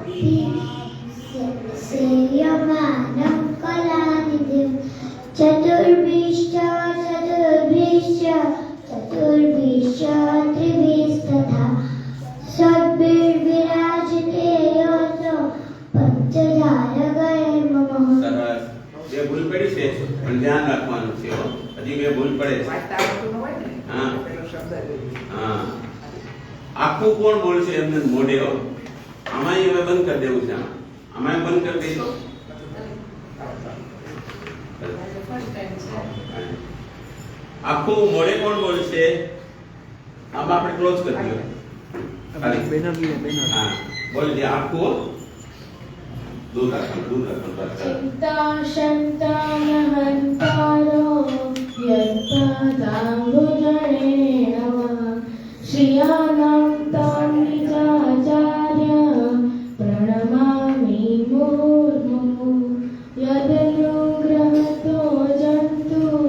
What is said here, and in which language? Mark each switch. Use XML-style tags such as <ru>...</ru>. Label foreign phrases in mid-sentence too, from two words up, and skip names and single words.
<sa>सेयमानं कलानिधिं चतुर्भिश्च त्रिभिस्तथा षड्भिर्विराजते योऽसौ पञ्चजालगैर्ममः.</sa> <gu>સરસ. બે ભૂલ પડી છે પણ ધ્યાન રાખવાનું છે હો. હજી બે ભૂલ પડે છે. વાંચતા આવડતું ન હોય ને, હા. પેલો શબ્દ હા. આખું કોણ બોલશે એમને મોઢે હો. આમાં હવે બંધ કરી દેવું છે. આમાં બંધ કરી દઈશું. આખું મોઢે કોણ બોલશે? આમાં આપણે ક્લોઝ કરી દઈએ. ખાલી. બેનર લઈએ બેનર. હા બોલ દે આખું. દૂર રાખવાનું બસ.</gu> <sa>चिन्ताशन्तामहन्तारो यत्पदाम्बुजने नमः श्रियाणां तां निजाचार्य प्रणमामि मुहुर्मुहुः यदनुग्रहतो जन्तु</sa>